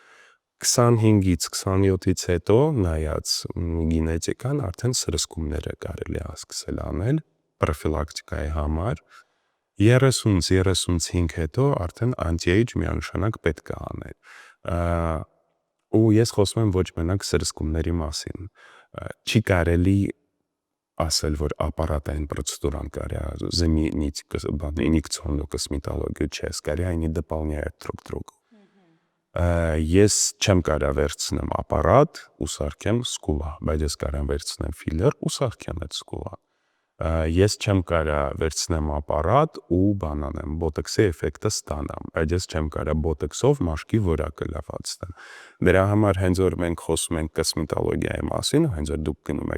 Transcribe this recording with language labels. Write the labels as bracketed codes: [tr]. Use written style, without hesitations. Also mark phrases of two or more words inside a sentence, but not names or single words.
[hy] 25-ից 27-ից հետո նայած գինետիկան արդեն սրսկումները կարելի է սկսել անել պրոֆիլակտիկայի համար։ 30-ից 35 հետո արդեն anti-age միանշանակ պետք է անել։ Ու ես խոսում եմ ոչ մենակ սրսկումների մասին։ Չի կարելի ասել, որ ապարատային պրոցեդուրան կարելի [ru] заменить инъекционную косметологию, [hy] չէ, [ru] скорее они дополняют друг друга։ [hy] Ես չեմ կարող վերցնեմ ապարատ ու սարքեմ սկուլա, բայց ես կարող եմ վերցնեմ ֆիլեր ու սարքեմ այդ սկուլան։ Ես չեմ կարող վերցնեմ ապարատ ու բանանեմ, բոտոքսի էֆեկտը ստանամ, բայց ես չեմ կարող բոտոքսով մաշկի որակը լավացնեմ։ Դրա համար հենց որ մենք խոսում ենք կոսմետոլոգիայի մասին, հենց որ դուք գնում